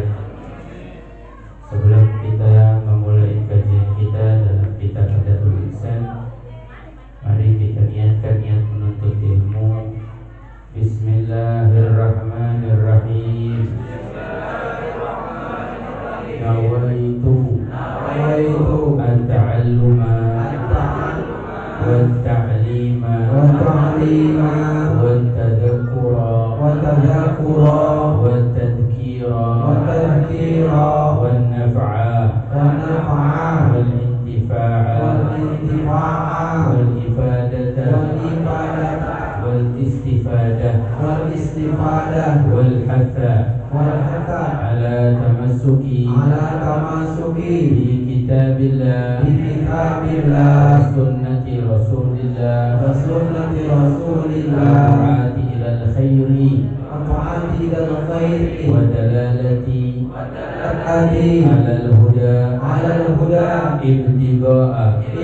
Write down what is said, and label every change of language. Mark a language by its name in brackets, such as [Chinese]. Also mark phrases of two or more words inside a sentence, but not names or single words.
[Indonesian] Sebelum kita memulai kajian kita dalam kitab Adabul Ihsan, mari kita niatkan niat menuntut ilmu. Bismillahirrahmanirrahim. [Arabic] نويت التعلم والتعليم والتذكر والتذكير والنفع والانتفاع والإفادة والاستفادة والحث على التمسك بكتاب الله وسنة رسول الله طاعة إلى الخير ودلالة على الهدى ابتغاء